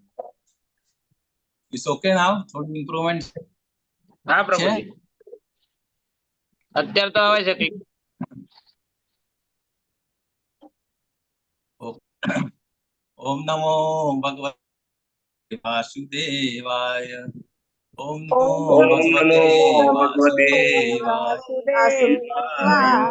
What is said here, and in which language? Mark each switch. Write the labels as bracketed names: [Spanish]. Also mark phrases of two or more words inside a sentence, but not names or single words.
[English] it's OK now? થોડું ઇમ્પ્રુવમેન્ટ? [Gujarati] હા પ્રભુજી અત્યારે તો આવે છે કંઈક. [Sanskrit] ओम नमो भगवते वासुदेवाय. ओम नमो भगवते वासुदेवाय.